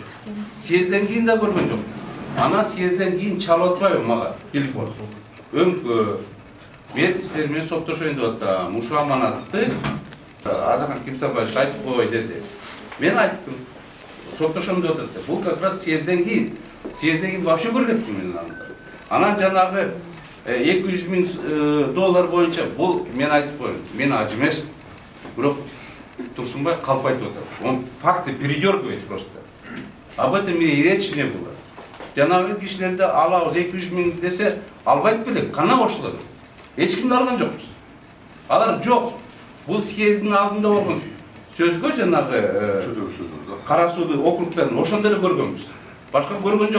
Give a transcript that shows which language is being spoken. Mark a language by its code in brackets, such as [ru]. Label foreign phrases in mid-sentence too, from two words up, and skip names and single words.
[ky] Съезден кийин да көргөн жокмун. Анан съезден кийин чалып атпайбы мага телефон. Өңкө, мен сиздер менен соттошоюн деп атам. Ушул аманатты Адахан Кипсович айтып кой деди. Мен айттым, соттошом деп атат. Бул [ru] как раз [ky] съезден кийин. Съезден кийин вообще көргөнмүн мен анда. Анан жанагы $200,000 боюнча бул мен айтып коеюн. Мен аж эмес. Бирок Турсунбай калп айтып атат. [ru] Он факты передергивает просто. Об этом и речи не было. [ky] Жанагы кишилерди алабыз 200,000 десе албайт белек. Кана ошолор. Эч кимди алган жокпуз. Алар жок. Бул съездин алдында болгон сөзгө жанагы кара суу округдарын ошондо эле көргөнбүз. Башка көргөн жокпуз.